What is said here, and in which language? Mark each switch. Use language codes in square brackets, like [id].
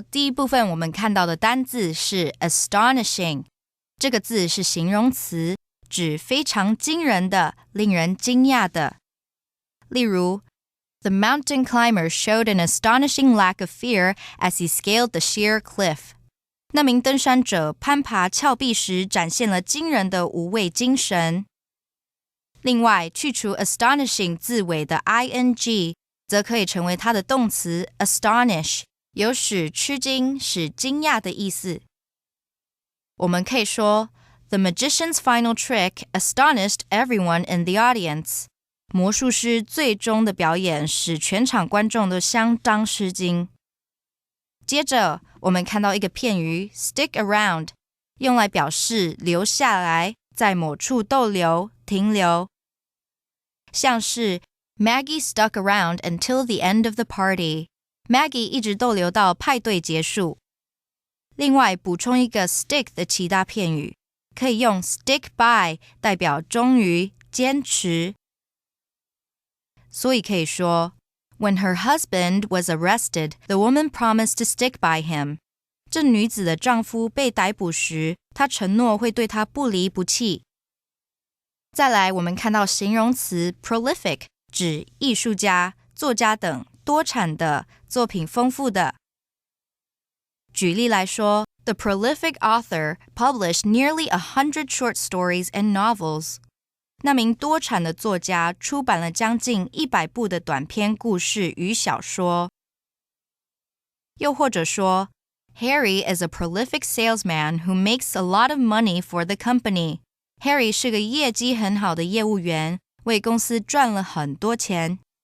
[zh] 第一部分我们看到的单字是 astonishing。这个字是形容词，指非常惊人的、令人惊讶的。例如， [en] The mountain climber showed an astonishing lack of fear as he scaled the sheer cliff. [zh] 那名登山者攀爬峭壁时展现了惊人的无畏精神。另外，去除 astonishing 字尾的 ing， 则可以成为它的动词 astonish， 有使吃惊、使惊讶的意思。我们可以说 [en] The magician's final trick astonished everyone in the audience. [zh] 魔术师最终的表演使全场观众都相当吃惊。接着，我们看到一个片语 stick around， 用来表示留下来，在某处逗留、停留。像是 [en] Maggie stuck around until the end of the party. [zh] Maggie 一直逗留到派对结束。另外，补充一个 stick 的其他片语，可以用 stick by 代表忠于、坚持。所以可以说 [en] When her husband was arrested, the woman promised to stick by him. [zh] 这女子的丈夫被逮捕时，她承诺会对他不离不弃。再来，我们看到形容词 prolific， 指艺术家、作家等多产的、作品丰富的。举例来说 [en] The prolific author published nearly 100 short stories and novels. [zh] 那名多产的作家出版了将近100部的短篇故事与小说。又或者说 [en] Harry is a prolific salesman who makes a lot of money for the company. [zh] Harry 是个业绩很好的业务员，为公司赚了很多钱。